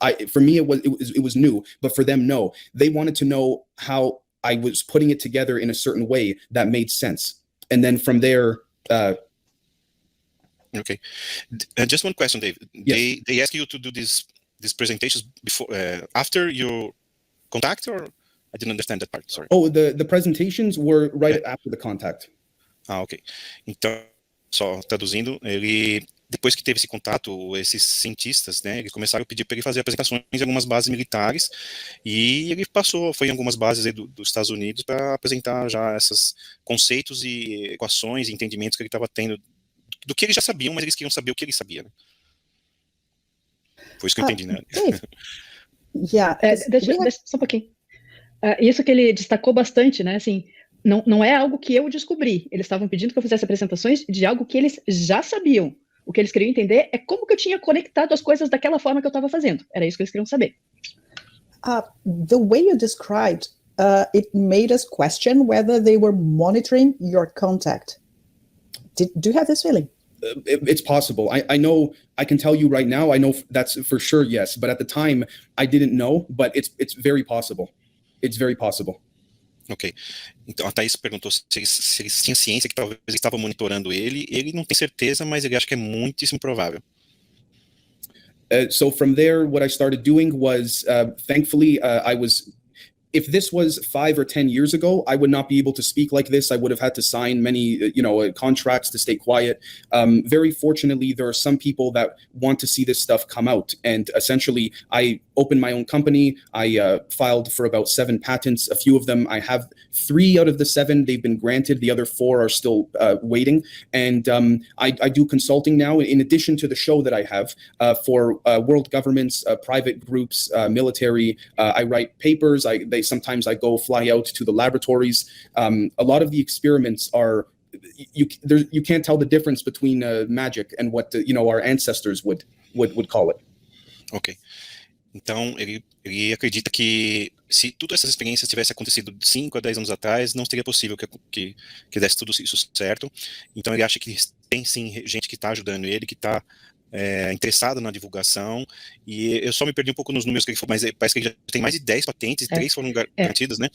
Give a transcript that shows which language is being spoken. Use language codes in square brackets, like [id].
[en] For me, it was new, but for them, no. They wanted to know how I was putting it together in a certain way that made sense, and then from there. Okay, just one question, Dave. Yes. They ask you to do these presentations before, after your contact, or I didn't understand that part. Sorry. Oh, the presentations were right after the contact. Ah, ok. [pt] Então, só traduzindo, ele depois que teve esse contato, esses cientistas, né, eles começaram a pedir para ele fazer apresentações em algumas bases militares, e ele foi em algumas bases aí dos Estados Unidos para apresentar já esses conceitos e equações e entendimentos que ele estava tendo do que eles já sabiam, mas eles queriam saber o que ele sabia, né? Foi isso que eu entendi, né? [en] Dave. Yeah, [pt] deixa só um pouquinho. Isso que ele destacou bastante, né? Assim, não é algo que eu descobri. Eles estavam pedindo que eu fizesse apresentações de algo que eles já sabiam. O que eles queriam entender é como que eu tinha conectado as coisas daquela forma que eu estava fazendo. Era isso que eles queriam saber. [en] The way you described, it made us question whether they were monitoring your contact. Do you have this feeling? It's possible. I know, I can tell you right now, I know that's for sure, yes. But at the time, I didn't know, but it's very possible. It's very possible. Ok. [pt] Então, a Thaís perguntou se eles tinham ciência que talvez eles estavam monitorando ele. Ele não tem certeza, mas ele acha que é muitíssimo provável. [en] So from there, what I started doing was, thankfully, if this was 5 or 10 years ago, I would not be able to speak like this. I would have had to sign many, contracts to stay quiet. Very fortunately, there are some people that want to see this stuff come out. And essentially, I opened my own company. I filed for about 7 patents. A few of them, I have 3 out of the 7, they've been granted. The other 4 are still waiting. And I do consulting now, in addition to the show that I have for world governments, private groups, military. I write papers. Sometimes I go fly out to the laboratories. A lot of the experiments are, you can't tell the difference between magic and what our ancestors would call it. Ok. [pt] Então, ele acredita que se todas essas experiências tivessem acontecido de 5 a 10 anos atrás, não seria possível que desse tudo isso certo. Então, ele acha que tem sim gente que está ajudando ele, que está interessado na divulgação, e eu só me perdi um pouco nos números que ele falou, mas parece que ele já tem mais de 10 patentes, e 3 foram garantidas, né?